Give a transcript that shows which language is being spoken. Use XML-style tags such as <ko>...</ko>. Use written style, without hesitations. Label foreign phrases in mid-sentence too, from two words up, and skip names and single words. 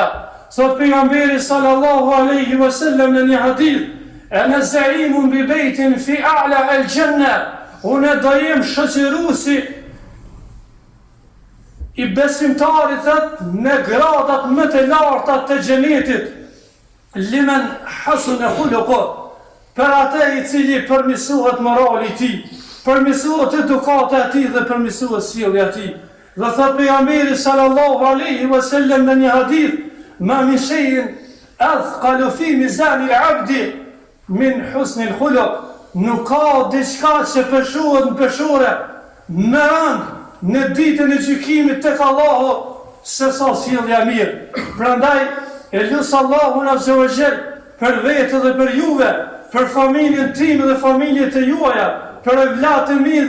<sq>Thot pejgamberi</sq> <ar>صلى الله عليه وسلم</ar> <sq>në një hadith:</sq> <ar>أنا زعيم ببيت في أعلى الجنة,</ar> <sq>unë do jem shoqëruesi i besimtarit thot në gradat më të larta të xhenetit.</sq> <ar>لمن حسن خلقه,</ar> <sq>për atë i cili përmirësohet morali i tij, përmirësohet edukata e tij dhe përmirësohet sjellja e tij. Dhe thot pejgamberi</sq> <ar>صلى الله عليه وسلم</ar> <sq>në një hadith,</sq> <ar>ما من شيء أثقل في ميزان العبد من حسن الخلق.</ar> <sq>Nuk ka diçka që peshohet në peshore më rënd në ditën e gjykimit tek Allahu se sa sjellja mirë. Prandaj e lut Allahun</sq> <ar>عز وجل</ar> <sq>për vetë dhe për juve, për familjen time dhe familjet e juaja, për evlatë e mi</sq>